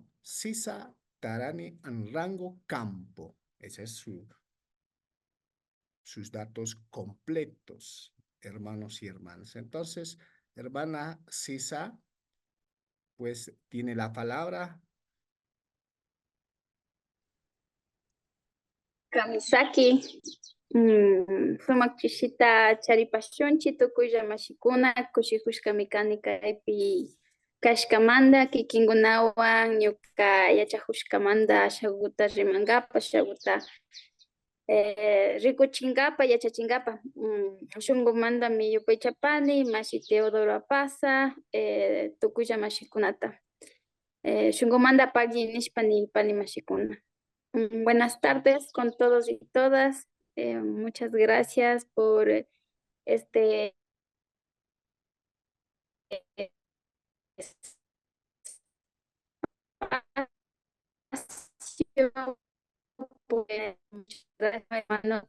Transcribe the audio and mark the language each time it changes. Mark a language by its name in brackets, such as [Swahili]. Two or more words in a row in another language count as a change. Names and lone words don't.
[Spanish] Sisa Tarani Anrango Campo, ese es sus datos completos, hermanos y hermanas. Entonces, hermana Sisa, pues tiene la palabra. [Quechua] Kamisaki, sumak chishita charipashunchi tukuya mashikuna kushihushkami kani kaypi kashkamanda kikinkunawan ñuka yachahushkamanta shaguta rimangapa shaguta rikuchinkapa yachachinkapa shunkumantami yupaychapani mashi Teodoro Apaza tukuya mashikunata shunkumanta pagui nishpa nipani mashikuna. [Spanish] Buenas tardes con todos y todas. Muchas gracias por este espacio, muchas gracias, hermano.